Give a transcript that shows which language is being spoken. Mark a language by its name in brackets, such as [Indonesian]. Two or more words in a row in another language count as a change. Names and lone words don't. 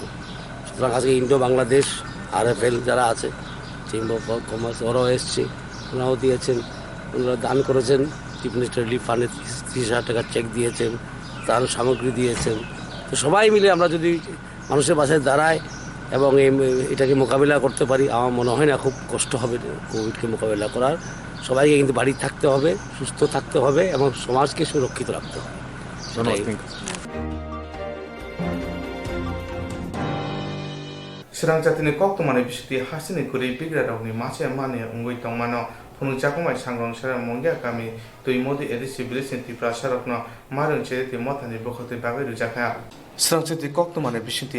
[Bangla] সুতরাং আজকে ইন্ডো বাংলাদেশ RFL যারা আছে, চেম্বার অফ কমার্স, ওরাও এসছে, ওনারাও দিয়েছেন, ওনারা দান করেছেন, [English] Chief Minister relief fund [Bangla] 30,000 টাকার চেক দিয়েছেন, তার সামগ্রী দিয়েছেন। তো সবাই মিলে আমরা যদি মানুষের পাশে দাঁড়াই এবং এটাকে মোকাবিলা করতে পারি, আমার মনে হয় না খুব কষ্ট হবে কোভিডকে মোকাবিলা করার। সবাইকে কিন্তু বাড়ি থাকতে হবে, সুস্থ থাকতে হবে এবং সমাজকে সুরক্ষিত রাখতে হবে। [Kok Borok] Swrangchati Kokborok bisiti hasini kuri bigrarokni mache mane ungoi tongmano phunu chakumai sangrong sara mongya kami tui modi edisi bilisin tipra sarokno marung cheriti mothani bokhoti bagai rujakha Swrangchati Kokborok bisiti